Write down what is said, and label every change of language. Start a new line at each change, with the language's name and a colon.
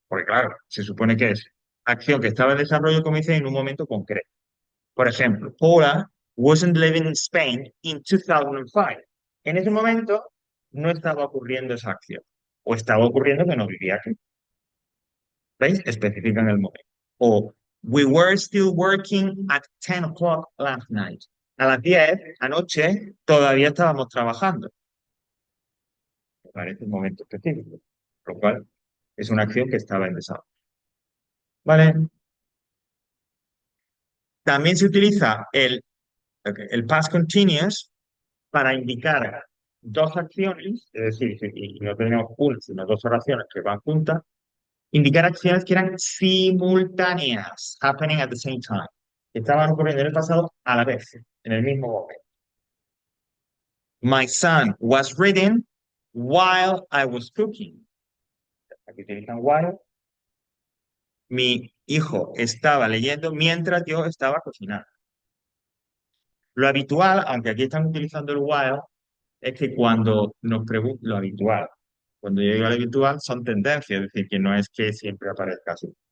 Spanish: Porque claro, se supone que es acción que estaba en desarrollo, como dice, en un momento concreto. Por ejemplo,
English: Paula wasn't living in Spain in 2005.
Spanish: En ese momento no estaba ocurriendo esa acción. O estaba ocurriendo que no vivía aquí. ¿Veis? Especifican el momento.
English: O we were still working at 10 o'clock last night.
Spanish: A las 10 anoche todavía estábamos trabajando. aparece el momento específico, lo cual es una acción que estaba en desarrollo. ¿Vale? También se utiliza el past continuous para indicar dos acciones, es decir, y no tenemos una, sino dos oraciones que van juntas, indicar acciones que eran simultáneas,
English: happening at the same time,
Spanish: que estaban ocurriendo en el pasado a la vez, en el mismo momento.
English: My son was reading while I was cooking.
Spanish: Aquí utilizan while. Mi hijo estaba leyendo mientras yo estaba cocinando. Lo habitual, aunque aquí están utilizando el while, es que cuando nos preguntan lo habitual, cuando yo digo lo habitual, son tendencias, es decir, que no es que siempre aparezca así.